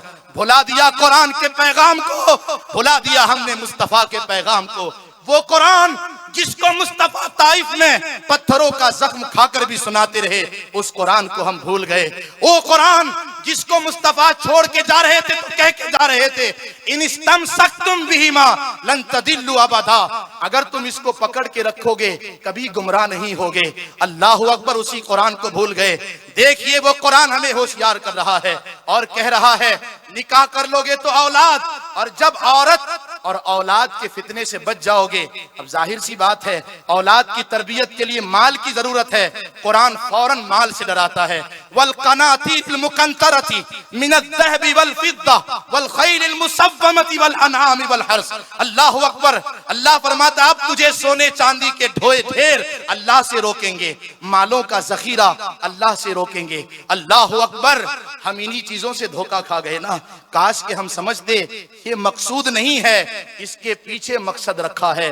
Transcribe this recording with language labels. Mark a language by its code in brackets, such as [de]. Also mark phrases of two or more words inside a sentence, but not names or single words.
[hi] भुला दिया कुरान के पैगाम को, भुला दिया हमने मुस्तफा के पैगाम को। वो कुरान जिसको मुस्तफा ताइफ में पत्थरों का जख्म खाकर भी सुनाते रहे, उस कुरान को हम भूल गए। वो कुरान जिसको मुस्तफा छोड़ के जा रहे थे तो कह के जा रहे थे [ar] إن استمسكتم بهما لن تضلوا أبدا, [hi] अगर तुम इसको पकड़ के रखोगे कभी गुमराह नहीं होगे। [ar] الله أكبر. [hi] उसी कुरान को भूल गए। देखिए वो कुरान हमें होशियार कर रहा है और कह रहा है निकाह कर लोगे तो औलाद, और जब औरत और औलाद के फितने से बच जाओगे, अब जाहिर सी बात है औलाद की तरबियत के लिए माल की जरूरत है, कुरान फौरन माल से डराता है। [ar] والقناطير المقنطرة من الذهب والفضة والخيل المسومة والأنعام والحرث. الله أكبر. [hi] अल्लाह फरमाता अब तुझे सोने चांदी के ढेर अल्लाह से रोकेंगे, मालों का जखीरा अल्लाह से रोकेंगे। [ar] الله أكبر. [hi] हम इन्हीं चीजों से धोखा खा गए ना। काश के हम समझते ये मकसूद नहीं है, इसके पीछे मकसद रखा है।